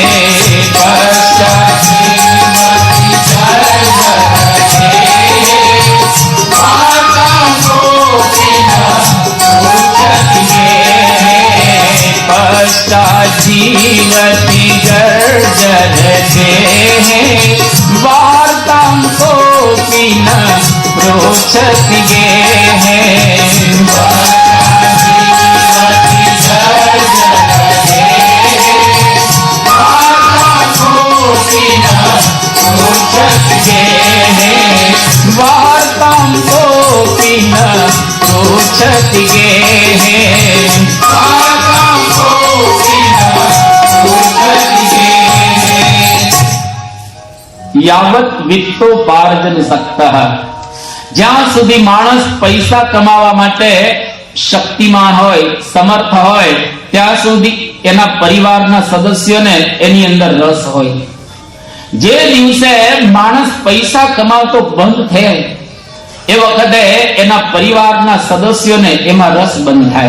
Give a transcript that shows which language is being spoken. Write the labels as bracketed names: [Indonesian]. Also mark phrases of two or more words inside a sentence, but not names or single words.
[Sanskrit] पश्चा जीवती जर्जर देह वार्तां कोपी न पृच्छति गेह. पश्चा जीवती जर्जर देह वार्तां कोपी न पृच्छति गेह. वार्तां कोपि न पृच्छति गेः. वार्तां कोपि न पृच्छति गेः. यावत वित्तोपार्जन सक्तः, [Gujarati] જ્યાં સુધી માણસ પૈસા કમાવા માટે શક્તિમાન હોય, સમર્થ હોય, ત્યાં સુધી એના પરિવારના સદસ્યોને એની અંદર રસ હોય. જે દિવસે માણસ પૈસા કમાવતો બંધ થાય એ વખતે એના પરિવારના સદસ્યોને એમાં રસ બંધ થાય.